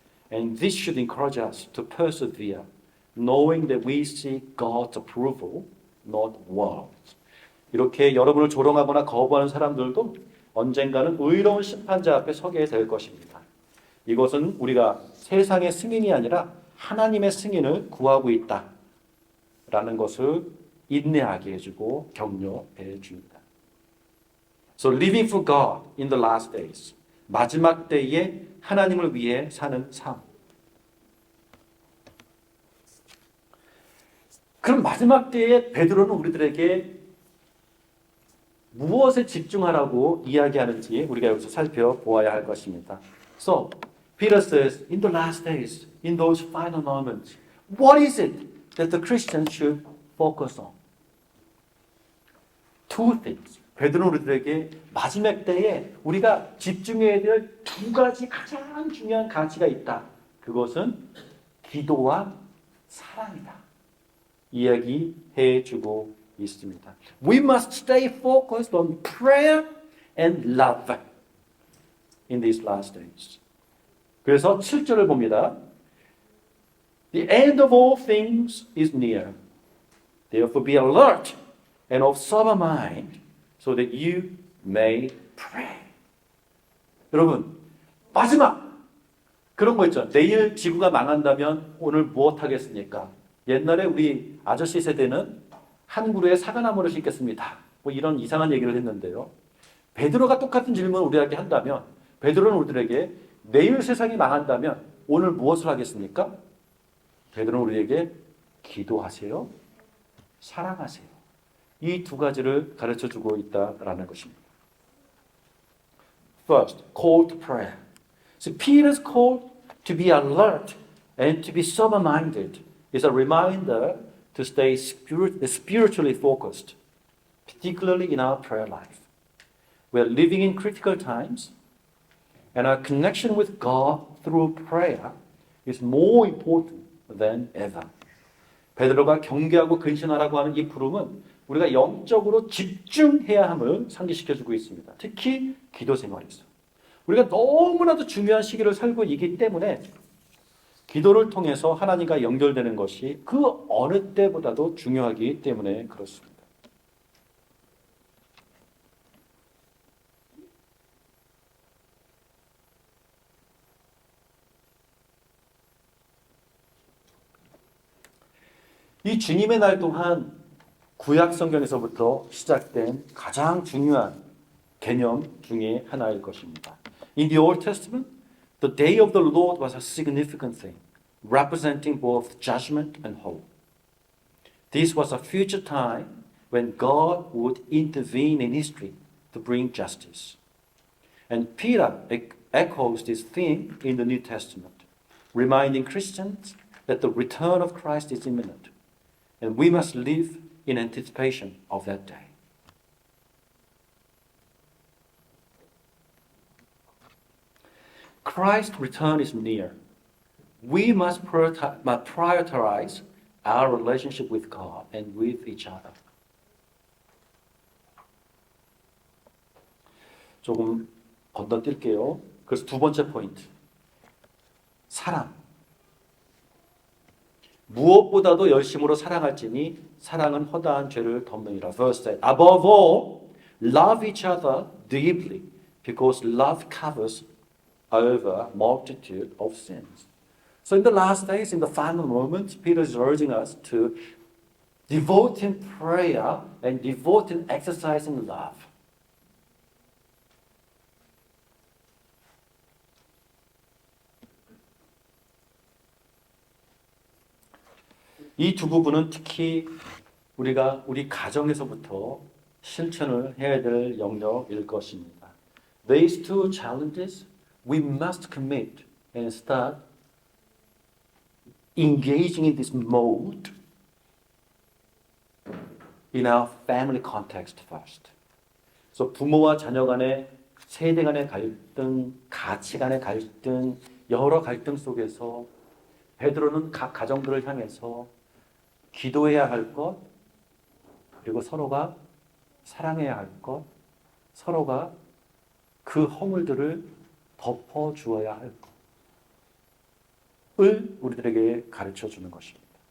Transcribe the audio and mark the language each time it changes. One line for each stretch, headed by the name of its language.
English: And this should encourage us to persevere, knowing that we seek God's approval, not world's.
Korean: 이렇게 여러분을 조롱하거나 거부하는 사람들도 언젠가는 의로운 심판자 앞에 서게 될 것입니다. 이것은 우리가 세상의 승인이 아니라 하나님의 승인을 구하고 있다라는 것을 인내하게 해주고 격려해 줍니다.
English: So living for God in the last days.
Korean: 마지막 때에 하나님을 위해 사는 삶. 그럼 마지막 때에 베드로는 우리들에게 무엇에 집중하라고 이야기하는지 우리가 여기서 살펴보아야 할 것입니다.
English: So, Peter says, in the last days, in those final moments, what is it that the Christian should focus on? Two things.
Korean: 베드로는 우리들에게 마지막 때에 우리가 집중해야 될 두 가지 가장 중요한 가치가 있다. 그것은 기도와 사랑이다. 이야기해 주고 있습니다.
English: We must stay focused on prayer and love in these last days.
Korean: 그래서 7절을 봅니다.
English: The end of all things is near. Therefore be alert and of sober mind so that you may pray.
Korean: 여러분, 마지막 그런 거 있죠. 내일 지구가 망한다면 오늘 무엇 하겠습니까? 옛날에 우리 아저씨 세대는 한 그루에 사과나무를 심겠습니다. 뭐 이런 이상한 얘기를 했는데요. 베드로가 똑같은 질문을 우리에게 한다면 베드로는 우리들에게 내일 세상이 망한다면 오늘 무엇을 하겠습니까? 베드로는 우리에게 기도하세요. 사랑하세요. 이 두 가지를 가르쳐주고 있다라는 것입니다.
English: First, call to prayer. So Peter's call to be alert and to be sober-minded is a reminder to stay spiritually focused, particularly in our prayer life. We are living in critical times, and our connection with God through prayer is more important than ever.
Korean: 베드로가 경계하고 근신하라고 하는 이 부름은 우리가 영적으로 집중해야 함을 상기시켜주고 있습니다. 특히 기도 생활에서. 우리가 너무나도 중요한 시기를 살고 있기 때문에 기도를 통해서 하나님과 연결되는 것이 그 어느 때보다도 중요하기 때문에 그렇습니다. 이 주님의 날 또한 구약 성경에서부터 시작된 가장 중요한 개념 중에 하나일 것입니다.
English: In the Old Testament, the day of the Lord was a significant thing, representing both judgment and hope. This was a future time when God would intervene in history to bring justice. And Peter echoes this theme in the New Testament, reminding Christians that the return of Christ is imminent, and we must live in anticipation of that day. Christ's return is near. We must prioritize our relationship with God and with each other.
Korean: 조금 건너뛸게요. 그래서 두 번째 포인트. 사랑. 무엇보다도 열심으로 사랑할지니 사랑은 허다한 죄를 덮느니라.
English: Verse 8. Above all, love each other deeply, because love covers over multitude of sins. So in the last days, in the final moments, Peter is urging us to devote in prayer and devote in exercising love.
Korean: 이 두 부분은 특히 우리가 우리 가정에서부터 실천을 해야 될 영역일 것입니다.
English: These two challenges we must commit and start engaging in this mode in our family context first.
Korean: 그래서 부모와 자녀 간의 세대 간의 갈등, 가치 간의 갈등, 여러 갈등 속에서 베드로는 각 가정들을 향해서 기도해야 할 것, 그리고 서로가 사랑해야 할 것, 서로가 그 허물들을 덮어 주어야 할 것을 우리들에게 가르쳐 주는 것입니다.